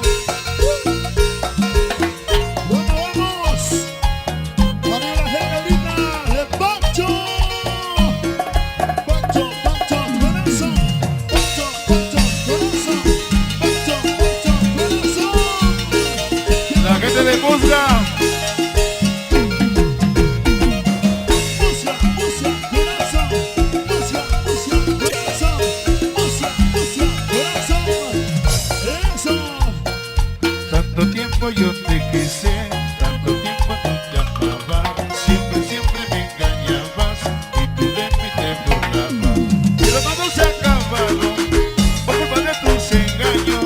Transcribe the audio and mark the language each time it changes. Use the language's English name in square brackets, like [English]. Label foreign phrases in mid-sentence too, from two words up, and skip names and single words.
[Spanish] Bueno, vamos. Para la gente linda de Pancho. Pancho, Pancho, corazón. Pancho, Pancho, corazón. Pancho, Pancho, corazón. La gente de Musga. Musia, musia, corazón. Musia, musia, corazón. Musia, musia, corazón. Eso. Tanto tiempo yo te quise, tanto tiempo tú te amaba. Siempre, siempre me engañabas y tú de mí te burlabas. Pero todo se ha acabado por culpa de tus engaños.